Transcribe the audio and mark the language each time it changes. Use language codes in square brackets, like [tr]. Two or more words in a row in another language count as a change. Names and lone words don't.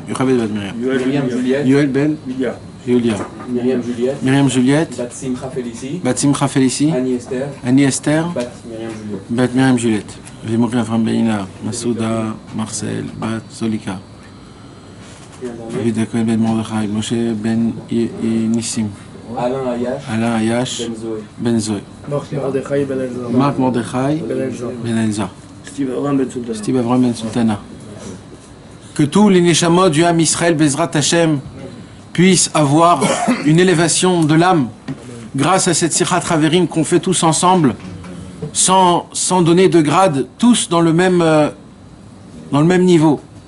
[fr] Yochevet Bat Miriam. Yoel Ben Julia. Miriam Juliette. Bat Simcha Félicie. Annie Esther. Bat Miriam Juliette. Vimokri Avram Beina. Masouda. Marcel. Bat Solika. David Ben Mordechai, Moshe Ben Nissim, Alain Ayash, Ben Zoé, Marc Mordechai, Ben Elza, Steve Avram Ben Sultana. Que tous les Neshamot du Ham Israël [he] Bezrat Hashem [fr] puissent avoir une élévation de l'âme grâce à cette [he] Sichat Haverim [fr] qu'on fait tous ensemble, sans donner de grade, tous dans le même niveau.